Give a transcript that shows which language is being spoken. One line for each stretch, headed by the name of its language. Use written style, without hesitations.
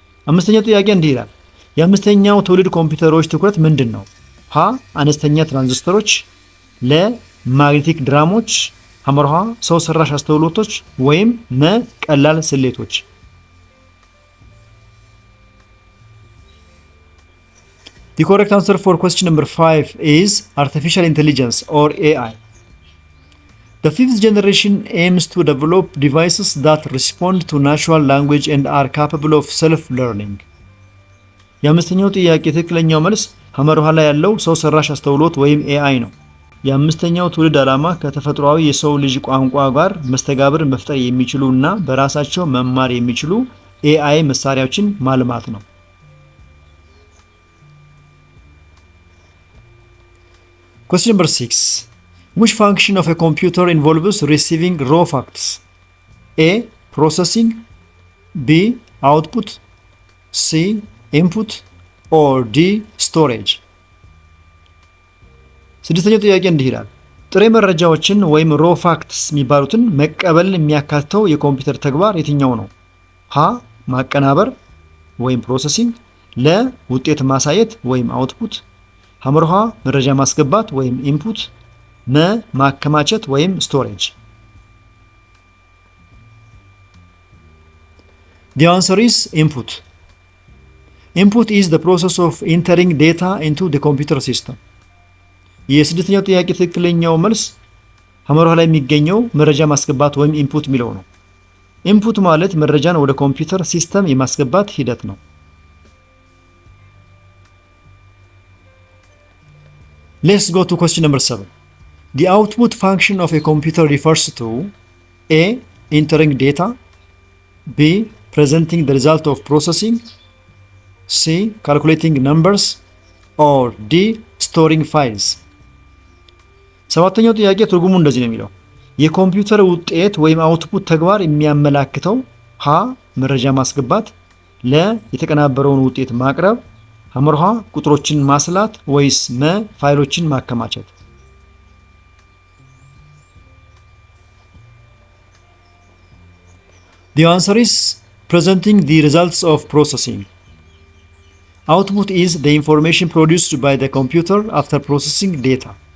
Amharic: አምስተኛው ጥያቄ እንዲህ ይላል። የአምስተኛው ትውልድ ኮምፒውተሮች ትኩረት ምንድን ነው? ሀ. አነስተኛ ትራንዚስተሮች። ለ. ማግኔቲክ ድራሞች። ሐመርሃ ሰው ሰራሽ አስተውሎቶች ወይም መ. ቀላል ስሌቶች።
English: The correct answer for question number 5 is artificial intelligence or AI. The 5th generation aims to develop devices that respond to natural language and are capable of self-learning.
Amharic: የአምስተኛው ጥያቄ ትክክለኛው መልስ ሐመርሃ ላይ ያለው ሰው ሰራሽ አስተውሎት ወይም AI ነው። የአምስተኛው ትውልድ ዓላማ ከተፈጥሯዊ የሰው ልጅ ቋንቋ ጋር መስተጋብር መፍጠር የሚችሉ እና በራሳቸው መማር የሚችሉ AI መሳሪያዎችን ማልማት ነው።
English: Question number 6. Which function of a computer involves receiving raw facts? A. Processing. B. Output. C. Input. Or D. Storage.
Amharic: ስድስተኛው ጥያቄ እንዲህ ይላል። ጥሬ መረጃዎችን ወይም ሮ ፋክትስ የሚባሉትን መቀበል የሚያካትተው የኮምፒውተር ተግባር የትኛው ነው? ሀ. ማቀናበር ወይም ፕሮሰሲንግ። ለ. ውጤት ማሳየት ወይም አውትፑት። ሐመርሃ መረጃ ማስገባት ወይም ኢንፑት። መ. ማከማቸት ወይም ስቶሬጅ።
English: The answer is input. Input is the process of entering data into the computer system.
Amharic: የስድስተኛው ጥያቄ ትክክለኛው መልስ ሐመርሃ ላይ የሚገኘው መረጃ ማስገባት ወይም ኢንፑት የሚለው ነው። ኢንፑት ማለት መረጃን ወደ ኮምፒውተር ሲስተም የማስገባት ሂደት ነው።
English: Let's go to question number 7. The output function of a computer refers to A. Entering data. B. Presenting the result of processing. C. Calculating numbers. Or D. Storing files.
Amharic: ሰባተኛው ጥያቄ ትርጉሙ እንደዚህ ነው የሚለው የኮምፒውተር ውጤት ወይም አውትፑት ተግባር የሚያመላክተው ሀ. መረጃ ማስገባት። ለ. የተቀናበረውን ውጤት ማቅረብ። ሐመርሃ ቁጥሮችን ማስላት ወይስ መ. ፋይሎችን ማከማቸት።
English: The answer is presenting the results of processing. Output is the information produced by the computer after processing data.